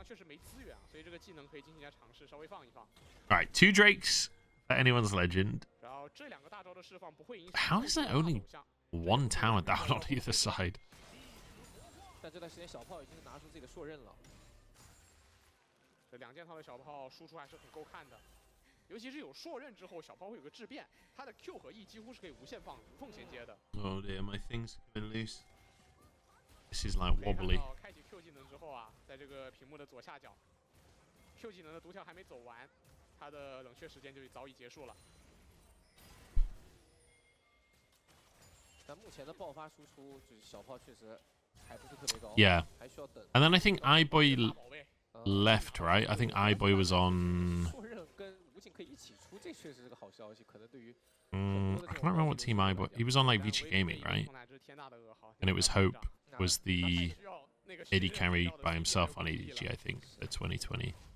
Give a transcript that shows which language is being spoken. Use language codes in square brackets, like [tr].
[zh] 确实没资源啊，所以这个技能可以进行一下尝试，稍微放一放。 [en] Alright, 2 Drakes for anyone's legend. [zh] 然后这两个大招的释放不会影响。 [en] How is there only 1 tower down on either side? [zh] 但这段时间小炮已经拿出自己的硕刃了。这2件套的小炮输出还是很够看的，尤其是有硕刃之后，小炮会有个质变，它的 Q 和 E 几乎是可以无限放、无缝衔接的。 [en] Oh dear, my thing's coming loose. This is like wobbly. [zh] 开启 Q 技能之后啊，在这个屏幕的左下角 ，Q 技能的读跳还没走完，它的冷却时间就早已结束了。但目前的爆发输出，就是小炮确实还不是特别高。 [en] Yeah. [zh] 还需要等。 [en] And then I think iBoy left, right? I think iBoy was on... [zh] 硕刃跟无尽可以一起出，这确实是个好消息，可能对于。 [en] I can't remember what team iBoy... He was on like Vici Gaming, right? And it was Hope was the AD carry by himself on ADG, I think, at 2020.